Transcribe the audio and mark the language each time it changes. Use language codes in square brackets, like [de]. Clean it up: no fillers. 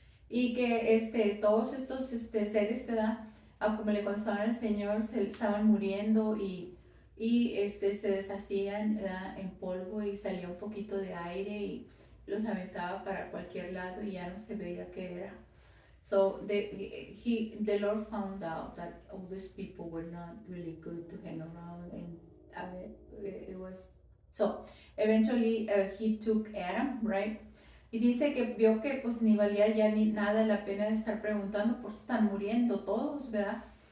[es] Y que todos estos seres, ¿verdad? Como le contestaban al Señor, se estaban muriendo y se deshacían, ¿verdad? En polvo y salía un poquito de aire y los aventaba para cualquier lado y ya no se veía qué era. [en] So the Lord found out that all these people were not really good to hang around, and it was so. Eventually, he took Adam, right? [es] Y dice que vio que pues ni valía ya ni nada la pena de estar preguntando, pues están muriendo todos, ¿verdad?